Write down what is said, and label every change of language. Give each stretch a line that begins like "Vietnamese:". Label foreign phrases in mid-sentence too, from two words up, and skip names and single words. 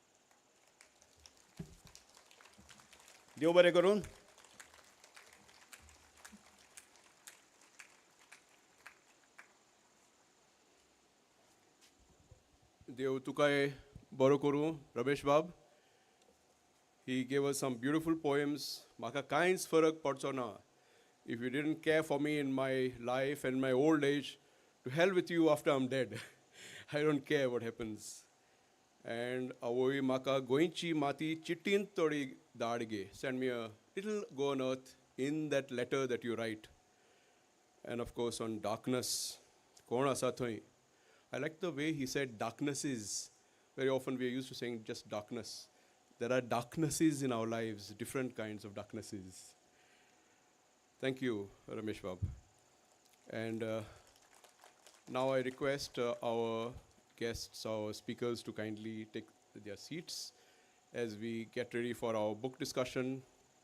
Konkani: देव बरें करून. देव तुकाय बरो करूं रमेश बाब.
English: He gave us some beautiful poems.
Konkani: म्हाका कांयच फरक पडचो ना.
English: If you didn't care for me in my life and my old age, to hell with you after I'm dead. I don't care what happens.
Konkani: And avoi म्हाका गोंयची माती चिट्टीन थोडी धाड गे.
English: Send me a little go on earth in that letter that you write. And of course on darkness.
Konkani: कोण आसा थंय?
English: I like the way he said darknesses. Very often we are used to saying just darkness. There are darknesses in our lives, different kinds of darknesses. Thank you, Ramesh Bab. And now I request our guests, our speakers to kindly take their seats as we get ready for our book discussion.